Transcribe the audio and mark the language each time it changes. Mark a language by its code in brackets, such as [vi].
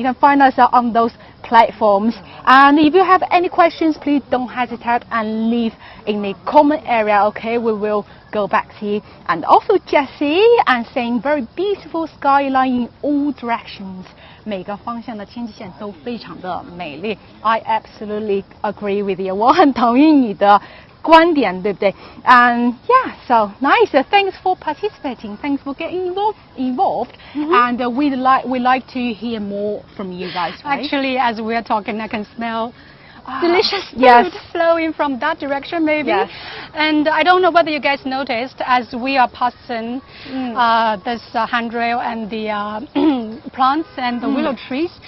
[en] You can find us on those platforms. And if you have any questions, please don't hesitate and leave in the comment area. Okay, we will go back to you. And also Jessie and saying very beautiful skyline in all directions. [zh] 每个方向的天际线都非常的美丽。 [en] I absolutely agree with you. [zh] 我很同意你的观点，对不对？ [en] And yeah, so nice. Thanks for participating. Thanks for getting involved. And we like to hear more from you guys. Right? Actually, as we are talking, I can smell delicious food flowing from that direction, maybe. Yes. And I don't know whether you guys noticed, as we are passing this handrail and the plants and the willow trees.